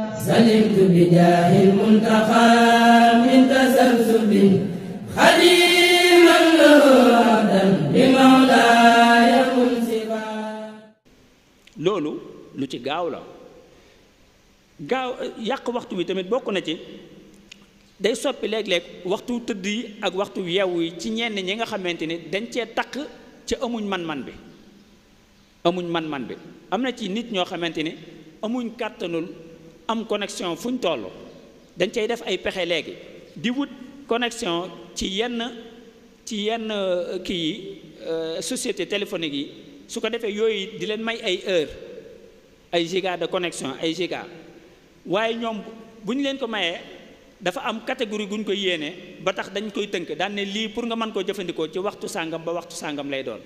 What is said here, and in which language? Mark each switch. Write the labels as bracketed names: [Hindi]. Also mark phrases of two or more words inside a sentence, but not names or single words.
[Arabic] سلمت بجاه المنتقى من تسلسل خديما له عبدا بمولاي منصفا. [Wolof] loolu lu ci gaaw la gaaw yàq waxtu wi tamit bokk na ci day soppi léeg-léeg waxtu tëdd yi ak waxtu yeewu yi ci ñenn ñi nga xamante ni dañ cee takk ci amuñ man-man bi am na ci nit ñoo xamante ni amuñ kàttanul am connexion fuñ toll dañ cay def ay pexe léegi di wut connexion ci yenn kii yi [French] société téléphonique [Wolof] yi su ko defee yooyu di leen may ay heure ay [French] giga de connexion [Wolof] ay giga waaye ñoom bu ñu leen ko mayee dafa am catégorie gu ñu koy yéene ba tax dañ koy tënk daan ne lii pour nga mën koo jëfandikoo ci waxtu sàngam ba waxtu sàngam lay doon.